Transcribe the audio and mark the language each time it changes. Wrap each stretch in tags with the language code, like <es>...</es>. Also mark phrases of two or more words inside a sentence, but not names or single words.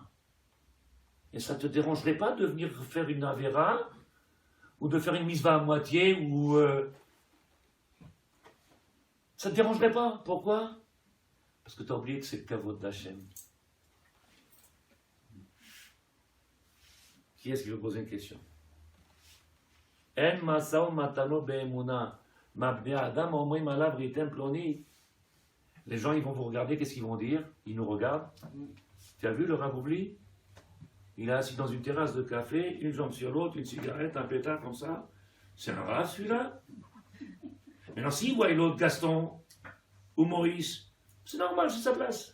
<fr>Et ça ne te dérangerait pas de venir faire une Avera ou de faire une misva à moitié ou... Ça ne te dérangerait pas. Pourquoi? Parce que tu as oublié que c'est le kavod d'Hachem. Qui est-ce qui veut poser une question?</fr> <he>אם משאו ומתנו באמונה מה בני אדם אומרים עליו ראיתם פלוני.</he> <fr>Les gens, ils vont vous regarder, qu'est-ce qu'ils vont dire? Ils nous regardent. Tu as vu le Rav Oubli? Il est assis dans une terrasse de café, une jambe sur l'autre, une cigarette, un pétard comme ça. C'est un Rav celui-là? Maintenant, s'il voit l'autre Gaston ou Maurice, c'est normal, c'est sa place.</fr>